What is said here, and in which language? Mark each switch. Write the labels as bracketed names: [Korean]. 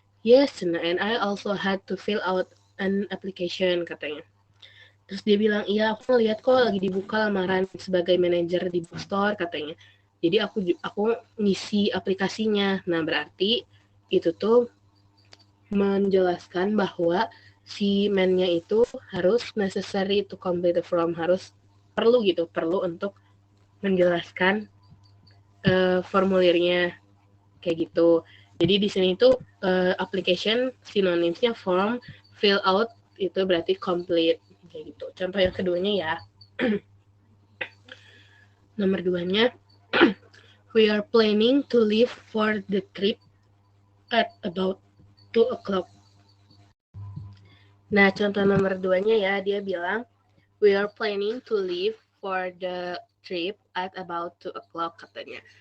[English] Yes, and I also had to fill out an application, [Indonesian] katanya. Terus dia bilang, iya aku lihat kok lagi dibuka lamaran sebagai manajer di bookstore, katanya. Jadi aku ngisi aplikasinya. Nah, berarti itu tuh menjelaskan bahwa si man-nya itu harus [English] necessary to complete the form, [Indonesian] harus perlu untuk menjelaskan formulirnya kayak gitu. Jadi di sini tuh application synonymsnya form, fill out itu berarti complete kayak gitu. Contoh yang keduanya ya. Nomor 2-nya, [English] we are planning to leave for the trip at about 2 o'clock. [Indonesian] Nah, contoh nomor 2-nya ya, dia bilang, [English] we are planning to leave for the trip at about 2 o'clock, [Indonesian] katanya.